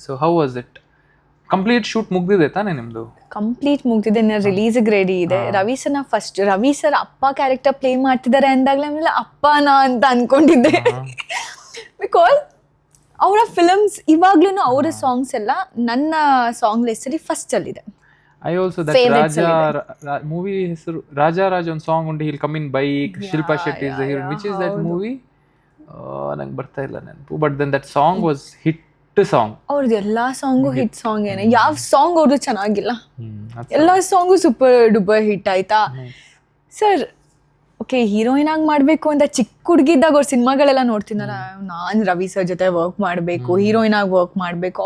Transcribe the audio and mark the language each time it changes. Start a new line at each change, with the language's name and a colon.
English: So how was it? Complete shoot
Kannada: ಮುಗ್ದಿದೆ ತಾನೇ ನಿಮ್ದು?
English: complete
Kannada: ಮುಗ್ದಿದೆ, ರಿಲೀಸ್ಗೆ ರೆಡಿ ಇದೆ. ರವಿ ಸರ್ ಅಪ್ಪ ಕ್ಯಾರೆಕ್ಟರ್ ಪ್ಲೇ ಮಾಡ್ತಿದ್ದಾರೆ ಅಂದಾಗಲೇ ಆಮೇಲೆ ಅಪ್ಪನಾ ಅಂತ ಅನ್ಕೊಂಡಿದ್ದೆ. ಬಿಕಾಸ್ ಅವರ ಫಿಲಮ್ಸ್ ಇವಾಗ್ಲೂ ಅವರ ಸಾಂಗ್ಸ್ ಎಲ್ಲ ನನ್ನ ಸಾಂಗ್ ಲಿಸ್ಟಲ್ಲಿ ಫಸ್ಟ್ ಅಲ್ಲಿದೆ.
English: I also that movie
Kannada: ಹೆಸರು ರಾಜ ಒಂದು ಸಾಂಗ್ ಉಂಟು,
English: he'll come in bike, Shilpa Shetty is the heroine. Which is that movie?
Kannada: ನಂಗೆ ಬರ್ತಾ ಇಲ್ಲ ನೆನಪು.
English: But then that song was hit song.
Kannada: ಅವ್ರದ್ದು ಎಲ್ಲಾ ಸಾಂಗು ಹಿಟ್ ಸಾಂಗ್ ಏನೇ, ಯಾವ ಸಾಂಗ್ ಅವ್ರದ್ದು ಚೆನ್ನಾಗಿಲ್ಲ, ಎಲ್ಲಾ ಸಾಂಗು ಸೂಪರ್ ಡೂಪರ್ ಹಿಟ್ ಆಯ್ತಾ. ಸರ್ ಓಕೆ, ಹೀರೋಯಿನ್ ಆಗಿ ಮಾಡ್ಬೇಕು ಅಂತ ಚಿಕ್ಕ ಹುಡುಗಿದ್ದಾಗ ಅವ್ರ ಸಿನಿಮಾಗಳೆಲ್ಲ ನೋಡ್ತೀನಲ್ಲ, ನಾನು ರವಿ ಸರ್ ಜೊತೆ ವರ್ಕ್ ಮಾಡಬೇಕು, ಹೀರೋಯಿನ್ ಆಗಿ ವರ್ಕ್ ಮಾಡಬೇಕು.